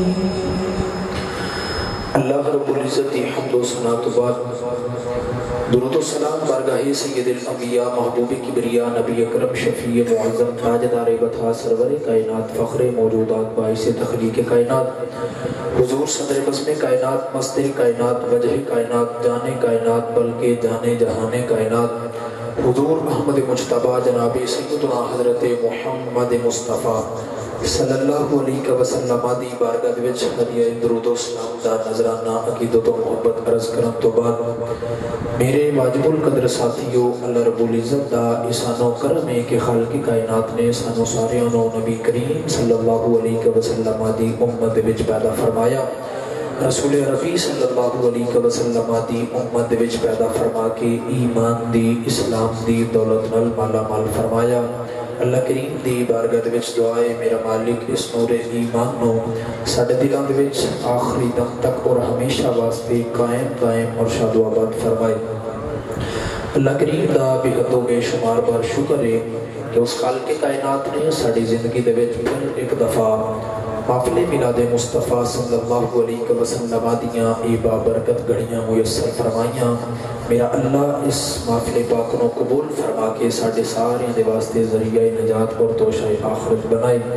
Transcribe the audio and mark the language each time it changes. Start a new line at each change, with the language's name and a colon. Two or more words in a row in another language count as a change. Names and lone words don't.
Arabic: اللہ رب العزت
Punjabi: حمد و ثنا تو بعد درود و سلام بارگاہ سید الانبیاء محبوب کبریا نبی اکرم شفیع معظم تاجدار بطا سرور کائنات فخر موجودات باعث تخلیق کائنات حضور صدر بزم کائنات مصدر کائنات وجہ کائنات جانے کائنات بلکہ جانے جہانے کائنات حضور محمد مجتبہ جناب سیدنا حضرت محمد مصطفیٰ
Arabic: صلی اللہ علیہ وسلم
Punjabi: دی بارگاہ وچ ہدیہ درود و سلام دا نذرانہ عقیدت و محبت عرض کرن تو بعد میرے واجب القدر ساتھیو
Arabic: اللہ رب العزت
Punjabi: دا احسان و کرم ہے کہ خالق کائنات نے سانو ساریاں نو نبی کریم
Arabic: صلی اللہ علیہ وسلم
Punjabi: دی امت وچ پیدا فرمایا رسول ربی
Arabic: صلی اللہ علیہ وسلم
Punjabi: دی امت وچ پیدا فرما کے ایمان دی اسلام دی دولت نال مالا مال فرمایا اللہ کریم دی بارگاہ وچ دعائے میرا مالک اس نور ایمان نو ساڈے دلاں دے وچ آخری دم تک اور ہمیشہ واسطے قائم دائم اور شاد و آباد فرمائے اللہ کریم دا بے حد و بے شمار بار شکر ہے کہ اس خالق کائنات نے ساڈی زندگی دے وچ پھر ایک دفعہ محفل میلاد مصطفیٰ
Arabic: صلی اللہ علیہ وسلم
Punjabi: دیاں ای بابرکت گھڑیاں میسر فرمائیاں میرا اللہ اس محفل پاک کو قبول فرما کے ساڑھے سارے دے واسطے ذریعہ نجات اور توشہ آخرت بنائے